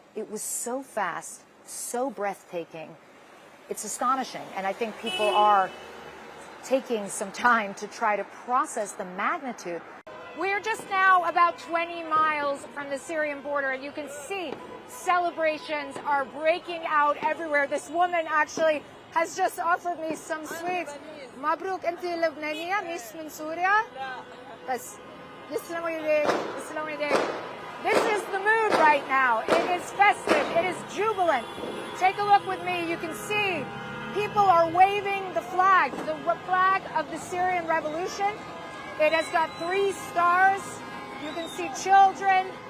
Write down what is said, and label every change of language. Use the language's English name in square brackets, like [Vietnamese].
[English] It was so fast, so breathtaking. It's astonishing, and I think people are taking some time to try to process the magnitude. We're just now about 20 miles from the Syrian border, and you can see celebrations are breaking out everywhere. This woman actually has just offered me some sweets. [Arabic] Mabruk, انتي لبنانية مش من سوريا؟ بس يسلموا يديك يسلموا يديك. [English] This is the mood right now. It is festive. It is jubilant. Take a look with me. You can see people are waving the flag of the Syrian Revolution. It has got 3 stars. You can see children.